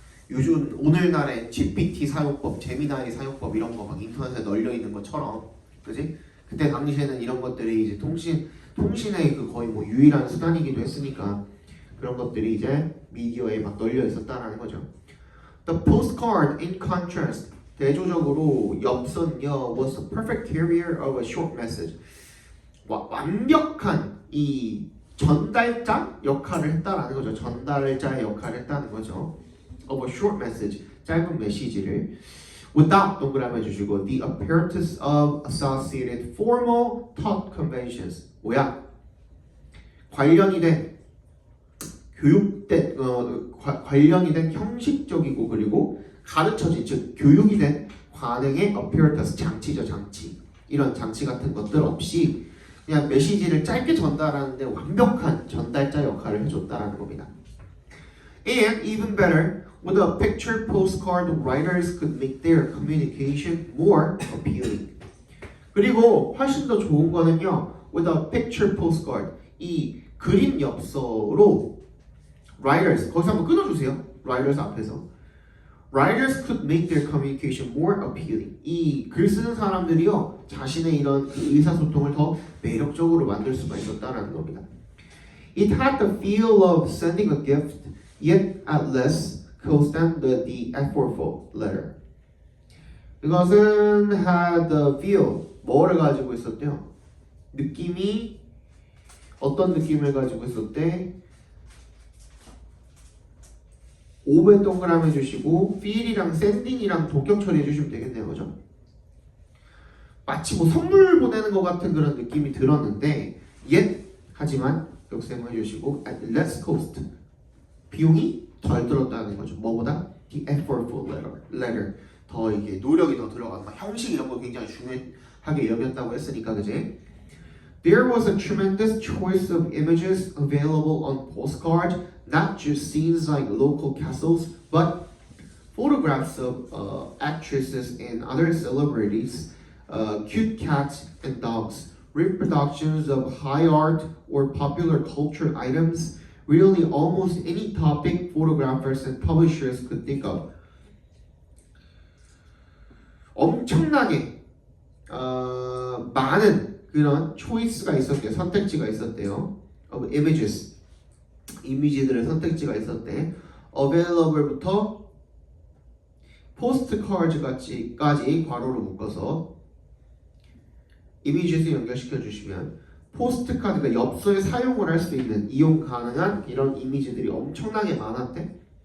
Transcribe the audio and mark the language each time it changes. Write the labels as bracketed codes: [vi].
[ko] 요즘 오늘날의 GPT 사용법, 제미나이 사용법 이런 거 막 인터넷에 널려 있는 것처럼 그지? 그때 당시에는 이런 것들이 이제 통신의 그 거의 뭐 유일한 수단이기도 했으니까 그런 것들이 이제 미디어에 막 널려 있었다라는 거죠. [en] The postcard, in contrast, [ko] 대조적으로 엽서는요 [en] was the perfect carrier of a short message. [ko] 완벽한 이 전달자 역할을 했다라는 거죠. 전달자의 역할을 했다는 거죠. [en] Of a short message, [ko] 짧은 메시지를 [en] without [ko] 동그라미 해주시고 [en] the appearance of associated formal thought conventions. [ko] 뭐야? 관련이 된 교육된 관련이 된 형식적이고 그리고 가르쳐진 즉 교육이 된 관행의 appearance 장치죠 장치 이런 장치 같은 것들 없이 그냥 메시지를 짧게 전달하는데 완벽한 전달자 역할을 해줬다라는 겁니다. [en] And even better, with a picture postcard, writers could make their communication more appealing. [ko] 그리고 훨씬 더 좋은 거는요, [en] with a picture postcard, [ko] 이 그림 엽서로 writers, 거기서 한번 끊어주세요. writers 앞에서. [en] Writers could make their communication more appealing. [ko] 이 글 쓰는 사람들이요, 자신의 이런 의사소통을 더 매력적으로 만들 수가 있었다는 겁니다. [en] It had the feel of sending a gift, yet at less cost than the effortful letter. [ko] 이것은 [en] had the feel, [ko] 뭐를 가지고 있었대요? 느낌이 어떤 느낌을 가지고 있었대? 5배 동그라미 해주시고 feel이랑 sending이랑 동격 처리해 주시면 되겠네요. 그죠? 마치 뭐 선물 보내는 것 같은 그런 느낌이 들었는데 yet 하지만 역셈을 해주시고 [en] at less cost [ko] 비용이 덜 들었다는 거죠. 뭐보다? [en] the effortful letter [ko] 더 이게 노력이 더 들어가는 형식 이런 거 굉장히 중요하게 여겼다고 했으니까 그지? [en] There was a tremendous choice of images available on postcards, not just scenes like local castles, but photographs of actresses and other celebrities, cute cats and dogs, reproductions of high art or popular culture items, really almost any topic photographers and publishers could think of. [ko] 엄청나게 많은 그런 초이스가 있었대요. 선택지가 있었대요. [en] of images, [ko] 이미지들의 선택지가 있었대. available부터 postcards까지 괄호로 묶어서 이미지에서 연결시켜 주시면 포스트카드가 엽서에 사용을 할 수 있는 이용 가능한 이런 이미지들이 엄청나게 많았대.